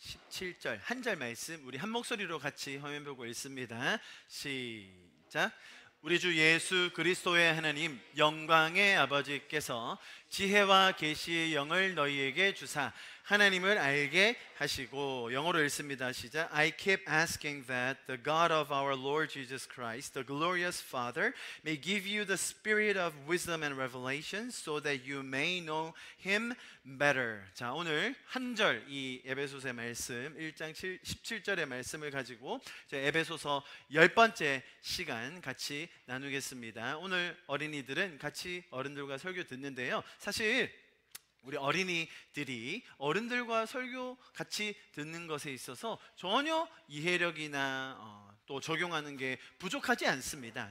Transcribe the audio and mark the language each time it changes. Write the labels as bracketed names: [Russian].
[Korean] 17절 한 절 말씀 우리 한 목소리로 같이 화면 보고 읽습니다. 시작. 우리 주 예수 그리스도의 하나님 영광의 아버지께서 지혜와 계시의 영을 너희에게 주사 하나님을 알게 하시고, 영어로 읽습니다. 시작. [English] I keep asking that the God of our Lord Jesus Christ, the glorious Father, may give you the spirit of wisdom and revelation so that you may know Him better. [Korean] 자, 오늘 한 절 이 에베소서의 말씀 1장 17절의 말씀을 가지고 에베소서 10번째 시간 같이 나누겠습니다. 오늘 어린이들은 같이 어른들과 설교 듣는데요. 사실 우리 어린이들이 어른들과 설교 같이 듣는 것에 있어서 전혀 이해력이나 또 적용하는 게 부족하지 않습니다.